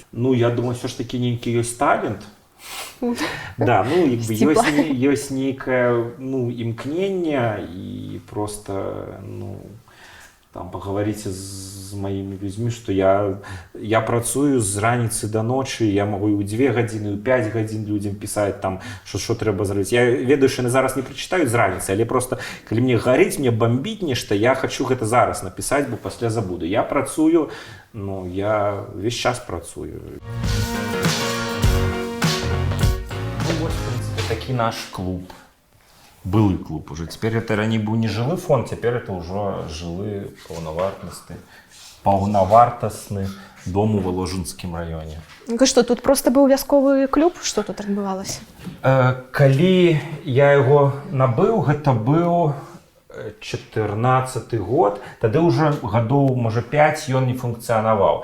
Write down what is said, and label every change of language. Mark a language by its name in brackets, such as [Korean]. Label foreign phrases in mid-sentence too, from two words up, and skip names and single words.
[Belarusian] Я думаю, все ж таки нейкі ёсць талент. Да, ёсць нейкае імкненне, і просто там паговорыце з маімі людзьмі, што я працую з раніцы да ночы, я магу і ў 2 гадзіны, і ў 5 гадзін людзям пісаць там, што трэба зрабіць. Я ведаю, што яны зараз не прачытаюць з раніцы, але просто калі мне гарыць, мне бамбіць нешта, я хачу гэта зараз напісаць, бо пасля забуду. Я працую, я увесь час працую. [Russian] Вот, в принципе, [Belarusian] такі наш клуб. Былы клуб [Russian] уже. Теперь это ранее был не жылы фонд, теперь это уже [Belarusian] жылы паўнавартасны дом у Воложынскім раёне. Што, тут просто быў вясковы клуб? Што тут адбывалася? Калі я яго набыў, гэта быў 14 год, тады ўжо гадоў, можа, 5 ён не функцыянаваў.